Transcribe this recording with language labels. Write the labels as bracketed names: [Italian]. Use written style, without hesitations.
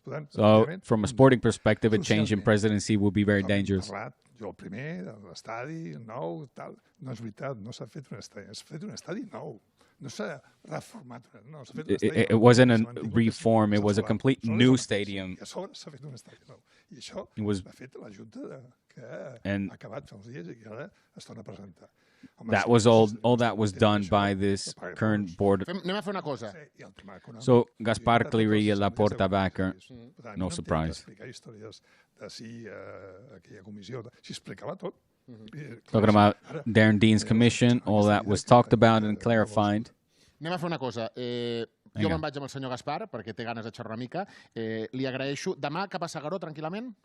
[English] So, from a sporting perspective, a change in presidency will be very dangerous. [Catalan] Jo el primer, l'estadi nou, tal. No és veritat, no s'ha fet un estadi. S'ha fet un estadi nou. No s'ha reformat. No, s'ha fet un estadi nou. [English] It wasn't a reform, it was a complete new stadium. [Catalan] I a sobre s'ha fet un estadi nou. I això l'ha fet la Junta que ha acabat fa uns dies i que ara es torna a presentar. [English] That was all that was done by this current board. [Catalan] Anem a fer una cosa. [English] So, Gaspar clearly Laporta backer. No surprise. Talking about Darren Dean's commission, all that was talked about and clarified. [Catalan] Anem a fer una cosa. Jo me'n vaig amb el senyor Gaspar, perquè té ganes de xerrar una mica. Li agraeixo. Demà cap a S'Agaró, tranquil·lament?